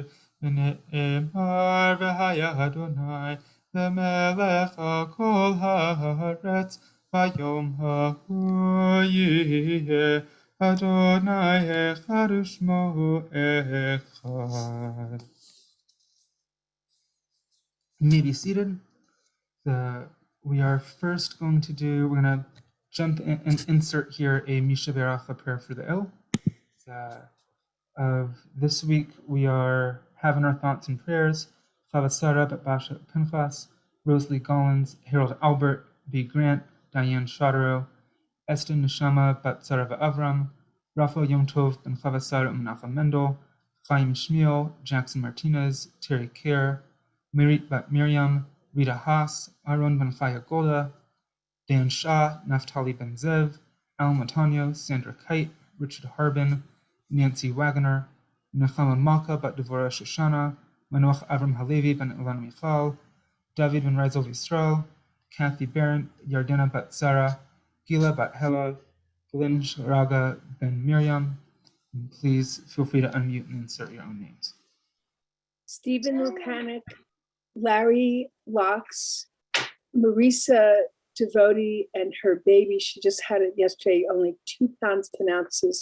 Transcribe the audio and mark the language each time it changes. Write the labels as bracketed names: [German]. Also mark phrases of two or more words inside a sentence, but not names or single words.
[Hebrew] ונאמר והיה יהוה למלך על כל הארץ. וביום ההוא יהיה יהוה אחד ושמו אחד. [English] You may be seated. We are first going to we're going to jump in and insert here a Misha Berach, a prayer for the ill. Of this week, we are having our thoughts and prayers. Chava Sarah, Basha Pinchas, Rosalie Gollins, Harold Albert, B. Grant, Diane Shadaro, Eston Neshama, Bat Sarah Avram, Rafael Yom Tov, Ben Chava Sarah, Menachem Mendel, Chaim Shmuel, Jackson Martinez, Terry Kerr, Mirit Bat Miriam, Rita Haas, Aaron Ben Chaya Gola, Dan Shah, Naftali Ben Zev, Al Matano, Sandra Kite, Richard Harbin, Nancy Wagoner, Nechama Malka Bat Devorah Shoshana, Manoach Avram Halevi Ben Ilan Michal, David Ben Rizal Yisrael, Kathy Barron, Yardena Bat Sarah, Gila Bat Hela, Glenn Sharaga Ben Miriam. And please feel free to unmute and insert your own names. Stephen Lukanik, Larry Locks, Marisa Devotee, and her baby. She just had it yesterday, only 2 pounds 10 ounces.